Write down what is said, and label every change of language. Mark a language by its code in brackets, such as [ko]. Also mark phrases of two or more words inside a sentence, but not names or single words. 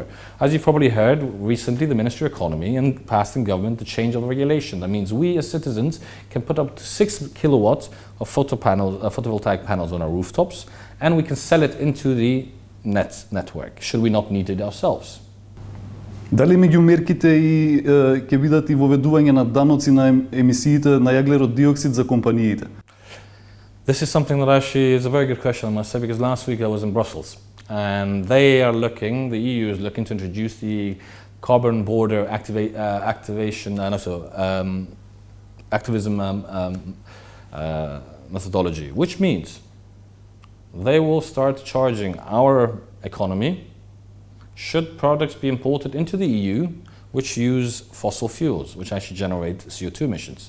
[en] As you've probably heard, recently the Ministry of Economy passed in government the change of regulation. That means we as citizens can put up to 6 kilowatts of photovoltaic panels on our rooftops, and we can sell it into the network, should we not need it ourselves. [mk] Дали меѓу мерките и ќе бидат и воведување на даноци на емисиите на јаглерод диоксид за компаниите? [en] This is something that actually is a very good question, I must say, because last week I was in Brussels. And they are looking, the EU is looking to introduce the carbon border activation and also activism methodology, which means they will start charging our economy should products be imported into the EU which use fossil fuels, which actually generate CO2 emissions.